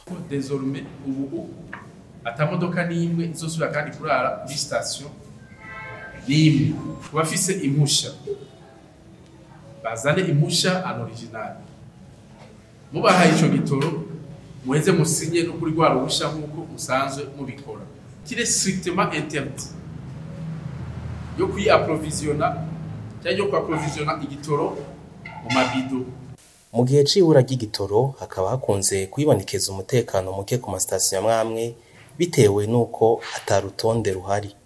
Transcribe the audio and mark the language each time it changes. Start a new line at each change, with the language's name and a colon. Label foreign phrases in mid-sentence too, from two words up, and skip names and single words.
Rundi: Désormais ubu atamodoka n'imwe izosubira kandi kurara kuri station n'imwe. Kubafise impusha bazane impusha
English: an original,
Rundi: mubahaye ico gitoro muheze musinye no kuri rwa ruhusha nk'uko musanzwe mubikora. Kire
French: strictement interdit
Rundi: yo approvisionner cyangwa yo approvisiona igitoro mu mabido. Mu gihe c'ibura ry'igitoro hakaba hakunze kwibonekeza umutekano muke ku masitasiyo amwe bitewe nuko atarutonde ruhari.